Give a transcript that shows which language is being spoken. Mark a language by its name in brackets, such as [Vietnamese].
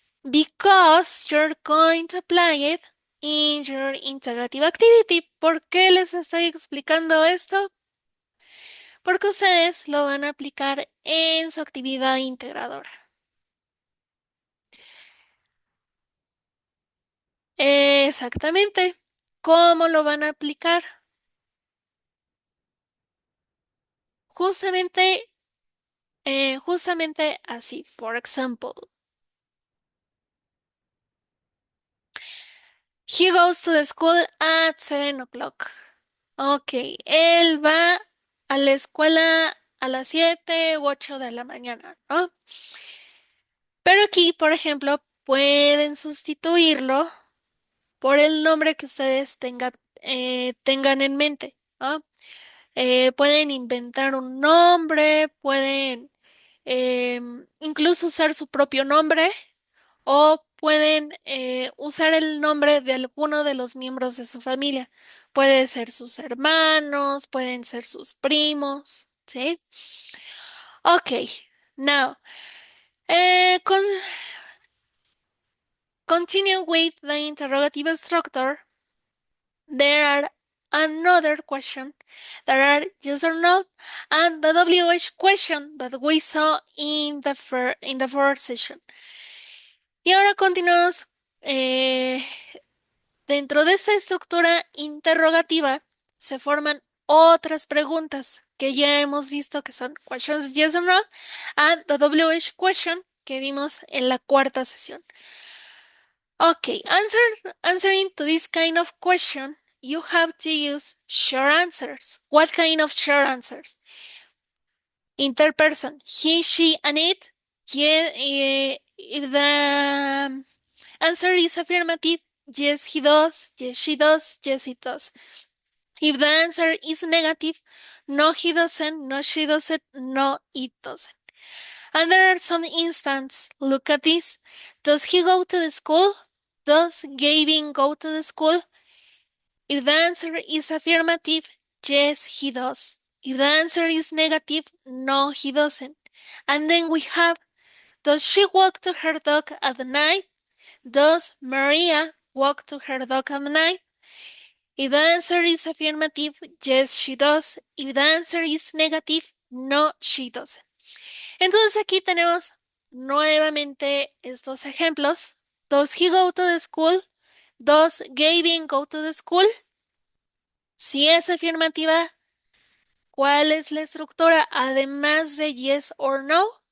[English] Because you're going to apply it in your integrative activity. [Spanish] ¿Por qué les estoy explicando esto? Porque ustedes lo van a aplicar en su actividad integradora. Exactamente. ¿Cómo lo van a aplicar? Justamente, justamente así. For example, he goes to the school at 7 o'clock. Ok, él va a la escuela a las 7 u 8 de la mañana, ¿no? Pero aquí, por ejemplo, pueden sustituirlo por el nombre que ustedes tengan en mente, ¿no? Pueden inventar un nombre, pueden incluso usar su propio nombre o pueden usar el nombre de alguno de los miembros de su familia. Puede ser sus hermanos, pueden ser sus primos, ¿sí? [English] Ok, now, con continue with the interrogative structure. There are another question. There are yes or no, and the WH question that we saw in the first session. [Spanish] Y ahora continuamos dentro de esta estructura interrogativa se forman otras preguntas que ya hemos visto que son [English] questions yes or no and the WH question [Spanish] que vimos en la cuarta sesión. [English] Okay, answering to this kind of question, you have to use short answers. What kind of short answers? Interperson, he, she, and it. Yeah, if the answer is affirmative, yes, he does, yes, she does, yes, it does. If the answer is negative, no, he doesn't, no, she doesn't, no, it doesn't. And there are some instances. Look at this. Does he go to the school? Does Gavin go to the school? If the answer is affirmative, yes, he does. If the answer is negative, no, he doesn't. And then we have, does she walk to her dog at night? Does Maria walk to her dog at night? If the answer is affirmative, yes, she does. If the answer is negative, no, she doesn't. [Spanish] Entonces aquí tenemos nuevamente estos ejemplos. [English] Does he go to the school? Does Gavin go to the school? [Spanish] Si es afirmativa, ¿cuál es la estructura además de [English] yes or no?